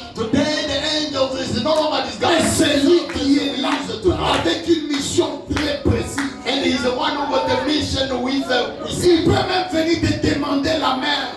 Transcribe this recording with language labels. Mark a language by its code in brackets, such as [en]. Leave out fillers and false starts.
[en] Today the angel is no longer [fr] Et [en] disguised. [fr] c'est lui qui est là avec une mission très précise. [en] And he's the one who got the mission with [fr] Il peut même venir te demander la main.